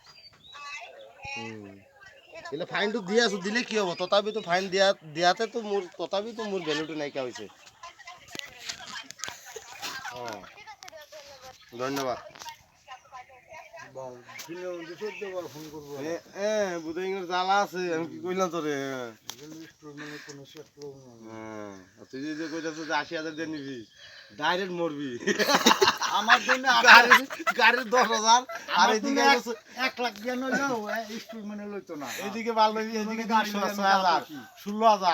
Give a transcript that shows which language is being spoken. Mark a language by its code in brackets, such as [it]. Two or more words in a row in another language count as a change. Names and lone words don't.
[as] কিন্তু ফাইনটো দি আছোঁ, দিলে কি হ'ব, তথাপিতো ফাইন দিয়াতেতো মোৰ ভেলুটো নাইকিয়া হৈছে। অঁ ধন্যবাদ। [bn] বুধাইঙের জ্বালা আছে, আমি কি কইলাম তোরে। তুই যে কইতাছ যে 80,000 দিয়ে নিবি, ডাইরেক্ট মরবি। আমার জন্য গাড়ির 10,000 আর এদিকে 1 লাখ দিয়ে নইলেও ইনস্টলমেন্টে লইতো না। এদিকে মাল লইবি, এদিকে গাড়ি 16,000 16,000